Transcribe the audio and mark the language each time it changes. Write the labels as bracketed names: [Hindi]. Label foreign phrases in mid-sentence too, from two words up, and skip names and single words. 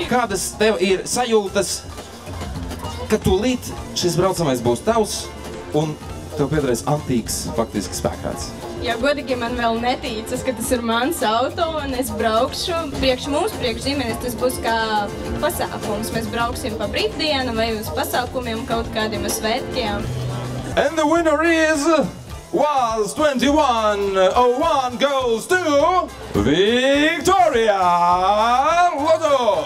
[Latvian] Kādas tev ir sajūtas, ka tūlīt šis braucamais būs tavs un tev piederēs antīks, faktiski spēkrāts? Ja godīgi man vēl netīcas, ka tas ir mans auto un es braukšu. Priekš mums, priekš ģimenes, tas būs kā pasākums. Mēs brauksim pa brīvdienu vai uz pasākumiem, kaut kādiem svētkiem. [English] And the winner was 2101 goes to Victoria Loto.